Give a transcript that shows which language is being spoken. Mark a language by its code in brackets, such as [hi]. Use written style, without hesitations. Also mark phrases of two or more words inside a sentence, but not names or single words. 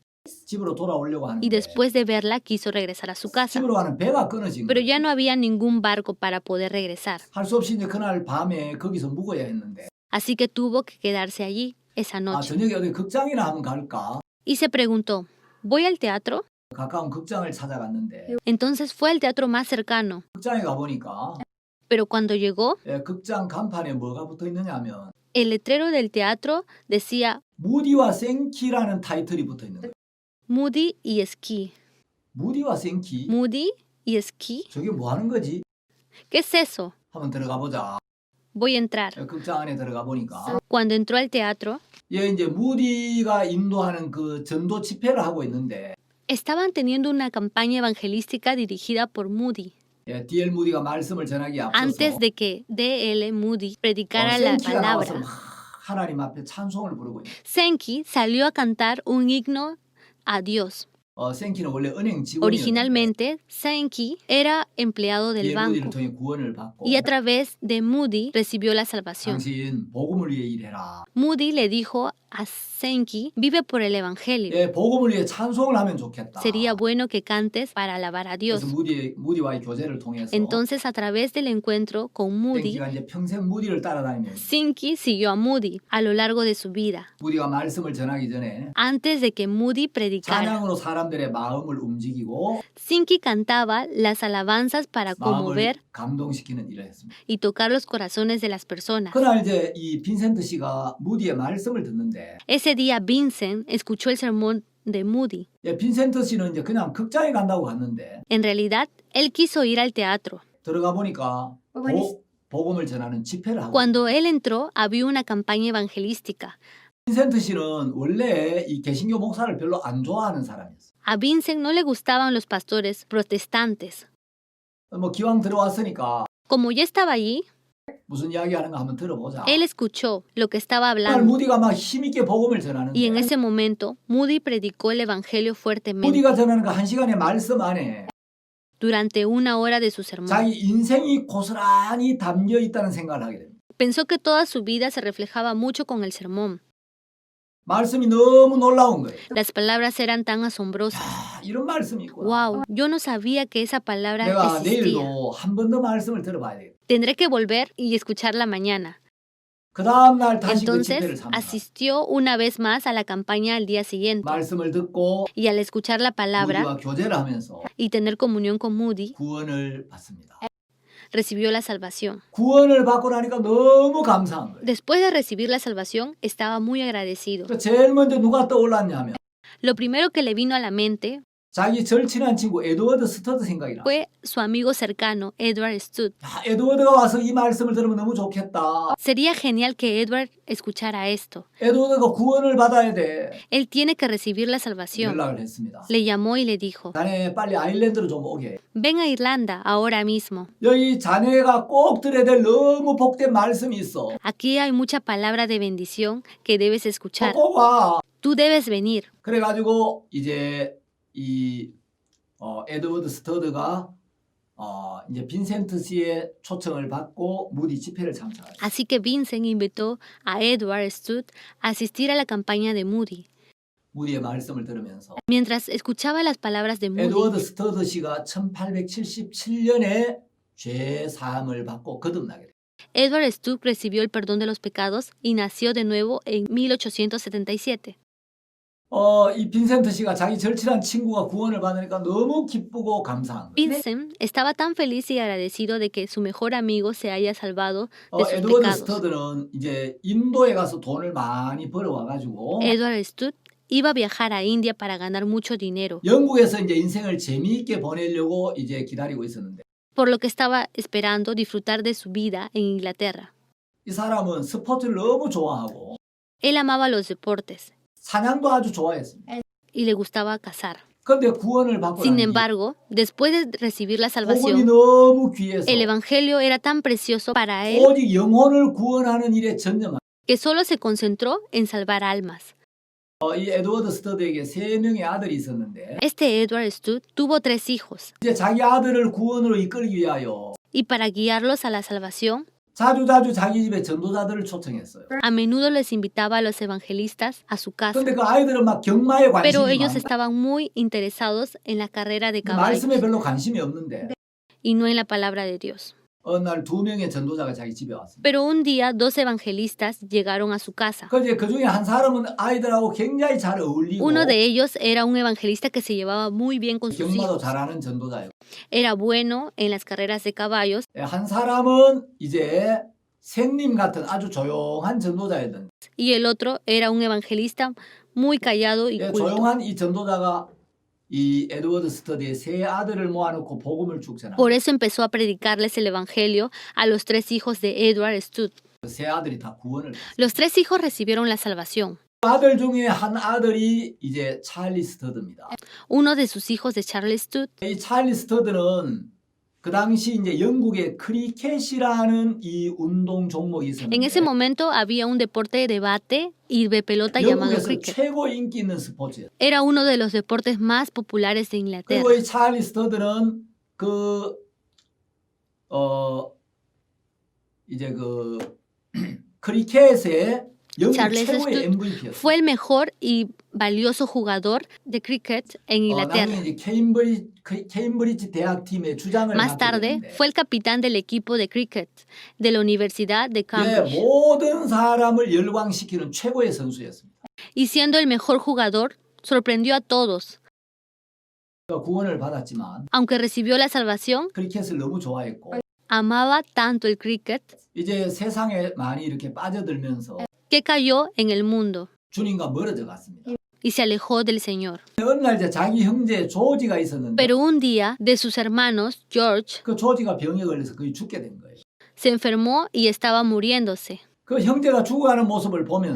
[ko] 집으로 돌아오려고 y 하는데 [es] después de verla quiso regresar a su casa. [ko] 집으로 가는 배가 끊어진 Pero 거예요. [es] ya no había ningún barco para poder regresar. [ko] 할 수 없이 이제 그날 밤에 거기서 묵어야 했는데 [es] Así que tuvo que quedarse allí esa noche. [ko] 저녁에 어디 극장이나 한번 갈까? [es] Y se preguntó, ¿voy al teatro? [ko] 가까운 극장을 찾아갔는데 [es] Entonces fue al teatro más cercano. [ko] 극장에 가보니까 [es] Pero cuando llegó, [ko] 극장 간판에 뭐가 붙어 있느냐 하면 [es] el letrero del teatro decía [ko] 무디와 생키라는 타이틀이 붙어 있는 거예요. [es] Moody y Ski. [ko] 무디와 생키? [es] Moody y Ski. [ko] 저게 뭐 하는 거지? [es] ¿Qué es eso? [ko] 한번 들어가 보자. [es] Voy a entrar. [ko] 극장 안에 들어가 보니까 [es] Cuando entró al teatro, [ko] 이제 무디가 인도하는 그 전도 집회를 하고 있는데 [es] estaban teniendo una campaña evangelística dirigida por Moody. [ko] D.L. 무디가 말씀을 전하기 앞서서 [es] Antes de que D.L. Moody predicara la [ko] 생키가 나와서 palabra, 막 하나님 앞에 찬송을 부르고 있는 [es] Senki salió a cantar un himno a Dios. [ko] 생키는 원래 은행 직원이었는데 [es] Originalmente, Senki era empleado del [ko] D.L. 무디를 banco 통해 구원을 받고 [es] y a través de Moody recibió la salvación. [ko] 당신 복음을 위해 일해라. [es] Moody le dijo a Senki, vive por el evangelio. [ko] 복음을 위해 찬송을 하면 좋겠다. [es] Sería bueno que cantes para alabar a Dios. [ko] 그래서 무디와의 교제를 통해서 [es] Entonces, a través del encuentro con Moody, [ko] 생키가 이제 평생 무디를 따라다니면서 [es] Senki siguió a Moody a lo largo de su vida. [ko] 무디가 말씀을 전하기 전에 [es] Antes de que Moody predicara, [ko] 찬양으로 사람들의 마음을 움직이고 [es] Senki cantaba las alabanzas para [ko] 마음을 [es] conmover [ko] 감동시키는 일을 했습니다. [es] y tocar los corazones de las personas. [ko] 그날 이제 이 빈센트 씨가 무디의 말씀을 듣는데 [es] Ese día Vincent escuchó el sermón de Moody. [ko] 빈센트 씨는 이제 그냥 극장에 간다고 갔는데 [es] En realidad, él quiso ir al teatro. [ko] 들어가 보니까 복음을 전하는 집회를 하고 [es] Cuando él entró, había una campaña evangelística. [ko] 빈센트 씨는 원래 이 개신교 목사를 별로 안 좋아하는 사람이었어요. [es] A Vincent no le gustaban los pastores protestantes. [ko] 뭐 기왕 들어왔으니까 [es] Como ya estaba allí, [ko] 무슨 이야기하는가 한번 들어보자. [es] él escuchó lo que estaba 그날 hablando. [ko] 무디가 막 힘있게 복음을 전하는데 [es] Y en ese momento, Moody predicó el evangelio fuertemente. [ko] 무디가 전하는 그 한 시간의 말씀 안에 [es] Durante una hora de su sermón, [ko] 자기 인생이 고스란히 담겨 있다는 생각을 하게 됩니다. [es] pensó que toda su vida se reflejaba mucho con el sermón. [ko] 말씀이 너무 놀라운 거예요. [es] Las palabras eran tan asombrosas. [ko] 이런 말씀이 있구나. [es] Wow, yo no sabía que esa palabra 내가 existía. [ko] 내일도 한 번 더 말씀을 들어봐야 되겠다. [es] Tendré que volver y escucharla mañana. [ko] 그 다음 날 다시 그 집회를 Entonces 참가. [es] asistió una vez más a la campaña al día siguiente. [ko] 말씀을 듣고 [es] Y al escuchar la palabra [ko] 무디와 교제를 하면서 [es] y tener comunión con Moody, [ko] 구원을 받습니다. [es] recibió la salvación. [ko] 구원을 받고 나니까 너무 감사한 거예요. [es] Después de recibir la salvación, estaba muy agradecido. [ko] 그 제일 먼저 누가 떠올랐냐면 [es] Lo primero que le vino a la mente [ko] 자기 절친한 친구 에드워드 스터드 생각이 나. [es] fue su amigo cercano, Edward Stud. [ko] 에드워드가 와서 이 말씀을 들으면 너무 좋겠다. [es] Sería genial que Edward escuchara esto. [ko] 에드워드가 구원을 받아야 돼. [es] Él tiene que recibir la salvación. [ko] 연락을 했습니다. [es] Le llamó y le dijo, [ko] 자네 빨리 아일랜드로 좀 오게. [es] ven a Irlanda ahora mismo. [ko] 여기 자네가 꼭 들어야 될 너무 복된 말씀이 있어. [es] Aquí hay mucha palabra de bendición que debes escuchar. [ko] 꼭 와. [es] Tú debes venir. [ko] 그래가지고 이제 이 에드워드 스터드가 이제 빈센트 씨의 초청을 받고 무디 집회를 참석하죠. [es] Así que Vincent invitó a Edward Stud a asistir a la campaña de Moody. [ko] 무디의 말씀을 들으면서 [es] Mientras escuchaba las palabras de Moody, [ko] 에드워드 스터드 씨가 1877년에 죄 사함을 받고 거듭나게 돼요. [es] Edward Stud recibió el perdón de los pecados y nació de nuevo en 1877. [ko] 이 빈센트 씨가 자기 절친한 친구가 구원을 받으니까 너무 기쁘고 감사한 거예요. [es] Vincent estaba tan feliz y agradecido de que su mejor amigo se haya salvado de sus 에드워드 pecados. [ko] 스터드는 이제 인도에 가서 돈을 많이 벌어와가지고 [es] Edward Stud iba a viajar a India para ganar mucho dinero, [ko] 영국에서 이제 인생을 재미있게 보내려고 이제 기다리고 있었는데 [es] por lo que estaba esperando disfrutar de su vida en Inglaterra. [ko] 이 사람은 스포츠를 너무 좋아하고 [es] Él amaba los deportes [ko] 사냥도 아주 좋아했습니다. [es] y le gustaba cazar. [ko] 그런데 구원을 받고 Sin 난 뒤에 [es] embargo, después de recibir la 복음이 salvación, [ko] 너무 귀해서 [es] el evangelio era tan precioso para él [ko] 오직 영혼을 구원하는 일에 전념한 [es] que solo se concentró en salvar almas. [ko] 이 에드워드 스터드에게 3명의 아들이 있었는데 [es] Este Edward Stud tuvo 3 hijos [ko] 이제 자기 아들을 구원으로 이끌기 위하여 [es] y para guiarlos a la salvación, [ko] 자주자주 자기 집에 전도자들을 초청했어요. [es] a menudo les invitaba a los evangelistas a su casa. [ko] 근데 그 아이들은 막 경마에 Pero 관심이 ellos 많다. [es] estaban muy interesados en la carrera de caballos [ko] 말씀에 별로 관심이 없는데 [es] y no en la palabra de Dios. [ko] 어느 날 2명의 전도자가 자기 집에 왔습니다. [es] Pero un día 2 evangelistas llegaron a su casa. [ko] 그 중에 한 사람은 아이들하고 굉장히 잘 어울리고 [es] Uno de ellos era un evangelista que se llevaba muy bien con sus 경마도 hijos. [ko] 잘하는 전도자예요. [es] Era bueno en las carreras de caballos [ko] 한 사람은 이제 생님 같은 아주 조용한 전도자였는데 [es] y el otro era un evangelista muy callado y culto. [ko] 조용한 이 전도자가 이 에드워드 스터디의 3 아들을 모아놓고 복음을 쭉 전합니다. [es] Por eso empezó a predicarles el evangelio a los 3 hijos de Edward Stud. [ko] 그 3 아들이 다 구원을 받았어요. [es] Los 3 hijos recibieron la salvación. [ko] 아들 중에 한 아들이 이제 찰리 스터드입니다. [es] Uno de sus hijos de Charles Stud [ko] 이 찰리 스터드는 그 당시 이제 영국의 크리켓이라는 이 운동 종목이 [es] En ese 있었는데 momento había un deporte de debate y de pelota llamado 영국에서 cricket. [ko] 최고 인기 있는 스포츠예요. [es] Era uno de los deportes más populares de Inglaterra. [ko] 그리고 이 찰리 스터드는 이제 크리켓의 영국 Charles 최고의 Stud MVP였어요. [es] Fue el mejor y valioso jugador de cricket en Inglaterra. [ko] 나중에 이제 케임브리지 대학팀의 주장을 Más 맡게 tarde 됐는데 [es] fue el capitán del equipo de cricket de la Universidad de 예, Cambridge [ko] 모든 사람을 열광시키는 최고의 선수였습니다. [es] y siendo el mejor jugador sorprendió a todos. [ko] 그러니까 구원을 받았지만 [es] Aunque recibió la salvación, [ko] 크리켓을 너무 좋아했고 [es] amaba tanto el cricket [ko] 이제 세상에 많이 이렇게 빠져들면서 [es] que cayó en el mundo [ko] 주님과 멀어져 갔습니다. [es] y se alejó del Señor. [ko] 어느 날 이제 자기 형제 조지가 있었는데 [es] Pero un día de sus hermanos, George, [ko] 그 조지가 병에 걸려서 거의 죽게 된 거예요. [es] se enfermó y estaba muriéndose. [ko] 그 형제가 죽어가는 모습을 보면서